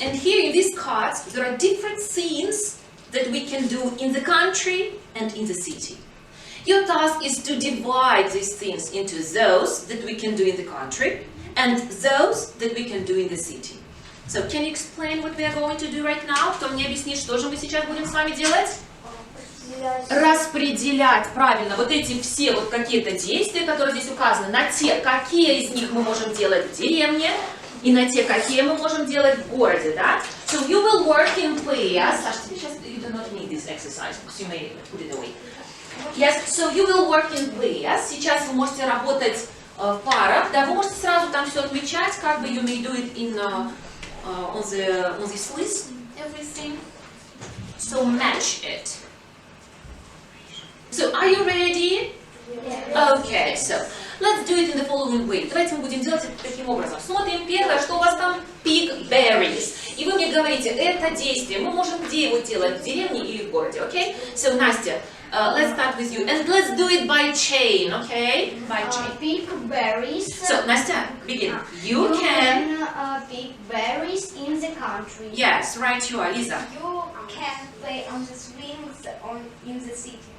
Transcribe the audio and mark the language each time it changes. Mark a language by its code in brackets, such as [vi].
[en] And here in these cards there are different scenes that we can do in the country and in the city. Your task is to divide these things into those that we can do in the country and those that we can do in the city. So, can you explain what we are going to do right now? [ru] Кто мне объяснит, что же мы сейчас будем с вами делать? Распределять, правильно, вот эти все вот какие-то действия, которые здесь указаны, на те, какие из них мы можем делать в деревне, и на те, какие мы можем делать в городе, да? [en] So, you will work in pairs. Саша, [ru] тебе сейчас, [en] you do not need this exercise, because you may put it away. Yes, so you will work in pairs. [ru] Сейчас вы можете работать в парах, да, вы можете сразу там все отмечать, как бы [en] you may do it in... on this list, everything. So match it. So are you ready? Yes. Okay, so let's do it in the following way. [ru] Давайте мы будем делать это таким образом. Смотрим первое, что у вас там [en] pick berries. [ru] И вы мне говорите, это действие, мы можем где его делать, в деревне или в городе, okay? [en] So, Настя, let's start with you. And let's do it by chain, okay? By chain. Pick berries. So, Настя, begin. You can pick berries in the country. Yes, right you are, Lisa. You can play on the swings in the city.